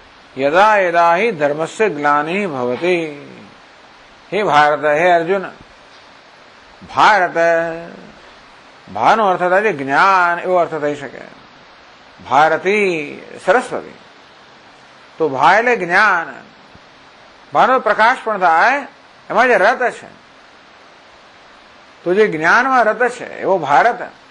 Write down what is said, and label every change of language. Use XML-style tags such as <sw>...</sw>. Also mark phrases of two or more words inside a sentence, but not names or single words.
<sa>यदा यदा ही धर्मस्य ग्लानि भवति। हे भारत, हे अर्जुन,</sa> <gu>ભારત ભાનો અર્થ થાય છે જ્ઞાન, એવો અર્થ થઈ શકે. ભારતી સરસ્વતી, તો ભા એટલે જ્ઞાન. ભાનો પ્રકાશ પણ થાય, એમાં જે રત છે, તો જે જ્ઞાનમાં રત છે એવો ભારત.</gu>